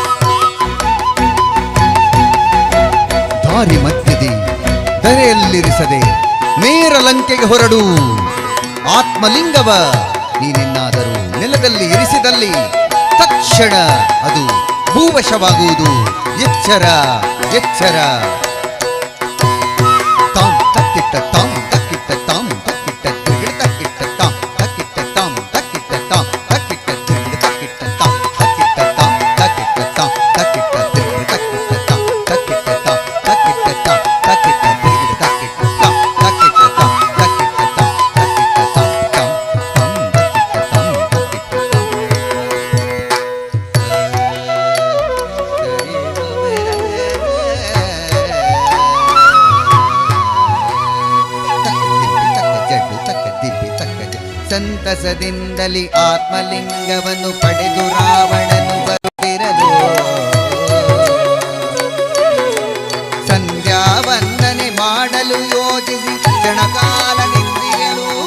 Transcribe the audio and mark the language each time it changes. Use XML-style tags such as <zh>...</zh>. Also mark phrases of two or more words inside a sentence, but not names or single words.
<kn>ದಾರಿ ಮಧ್ಯದಿ ಧರೆಯಲ್ಲಿರಿಸದೆ ನೇರ ಲಂಕೆಗೆ ಹೊರಡು. ಆತ್ಮಲಿಂಗವ ನೀನೆನ್ನಾದರೂ ನೆಲದಲ್ಲಿ ಇರಿಸಿದಲ್ಲಿ ತಕ್ಷಣ ಅದು ಭೂವಶವಾಗುವುದು. ಎಚ್ಚರ ಎಚ್ಚರ. ತಾಂ ತಕ್ಕಿಟ್ಟ ತಾಂ ತಕ್ಕಿಟ್ಟ ತಾಂ ತಕ್ಕಿಟ್ಟ ತಿರುಗಿಡ ತಕ್ಕಿಟ್ಟ ತಾಂ ತಕ್ಕಿಟ್ಟ ತಾಂ ತಕ್ಕಿಟ್ಟ ತಾಂ ತಕ್ಕಿಟ್ಟ ತಿರುಗಿಡ ತಕ್ಕಿಟ್ಟ ತಾಂ ತಕ್ಕಿಟ್ಟ ತಾಂ ತಕ್ಕಿಟ್ಟ ತಾಂ ತಕ್ಕಿಟ್ಟ ತಿರುಗಿಡ ತಕ್ಕಿಟ್ಟ ತಾಂ ತಕ್ಕಿಟ್ಟ ತಾಂ ತಕ್ಕಿಟ್ಟ ತಾಂ ತಕ್ಕಿಟ್ಟ ತಿರುಗಿಡ ತಕ್ಕಿಟ್ಟ ತಾಂ ತಕ್ಕಿಟ್ಟ ತಾಂ ತಕ್ಕಿಟ್ಟ ತಾಂ ತಕ್ಕಿಟ್ಟ ತಾಂ ತಾಂ ತಾಂ ತಕ್ಕಿಟ್ಟ ತಾಂ ತಕ್ಕಿಟ್ಟ ಸಂತಸದಿಂದಲಿ ಆತ್ಮಲಿಂಗವನ್ನು ಪಡೆದು ರಾವಣನು ಬರುತ್ತಿರಲು, ಸಂಧ್ಯಾ ವಂದನೆ ಮಾಡಲು ಯೋಚಿಸಿ ಕ್ಷಣಕಾಲ ನಿಂತಿರಲು,</kn>